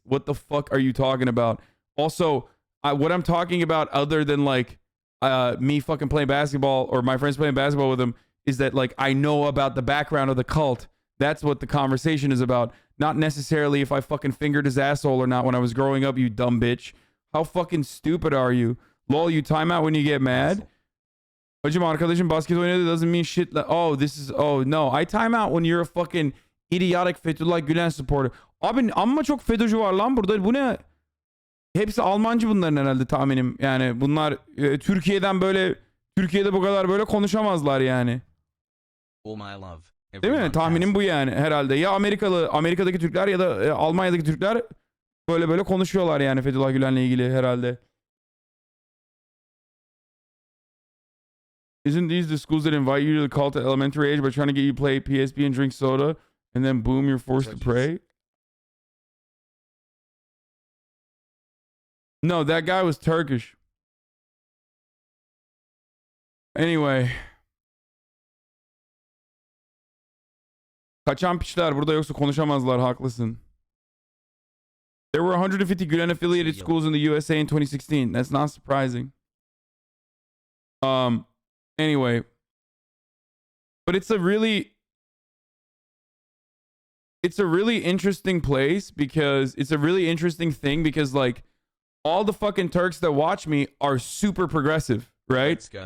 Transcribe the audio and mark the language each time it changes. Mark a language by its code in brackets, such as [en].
[en] What the fuck are you talking about? Also, what I'm talking about other than, like, me fucking playing basketball or my friends playing basketball with them is that, like, I know about the background of the cult. That's what the conversation is about. Not necessarily if I fucking fingered his asshole or not when I was growing up, you dumb bitch. How fucking stupid are you? Lol, you time out when you get mad? [tr] Hacım arkadaşım basket oynadı [en] doesn't mean shit. Oh, this is... Oh, no. I time out when you're a fucking idiotic Fethullah Gülen supporter. [tr] Abi amma çok FETÖ'cü var lan burada. Bu ne? Hepsi Almancı bunların herhalde tahminim. Yani bunlar Türkiye'de bu kadar böyle konuşamazlar yani. [en] All my love. [tr] Değil mi? Tahminim bu yani herhalde. Ya Amerika'daki Türkler ya da Almanya'daki Türkler böyle konuşuyorlar yani Fethullah Gülen'le ilgili herhalde. [en] Isn't these the schools that invite you to the cult at elementary age by trying to get you to play PSP and drink soda and then boom, you're forced to pray? No, that guy was Turkish. Anyway. [tr] Kaçan piçler burada yoksa konuşamazlar, haklısın. [en] There were 150 Gülen affiliated schools in the USA in 2016. That's not surprising. Anyway. But it's a really interesting place because it's a really interesting thing because like all the fucking Turks that watch me are super progressive, right?